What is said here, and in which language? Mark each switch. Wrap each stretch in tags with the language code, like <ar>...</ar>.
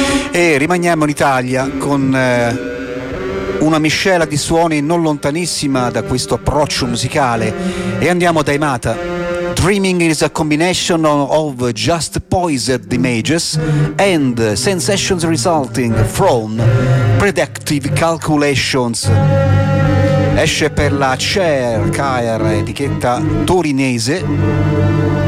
<it>E rimaniamo in Italia con una miscela di suoni non lontanissima da questo approccio musicale, e andiamo da Imata.</it> <en>Dreaming is a combination of just poised images and sensations resulting from predictive calculations.</en> <it>Esce per la Cher Kair, etichetta torinese.</it>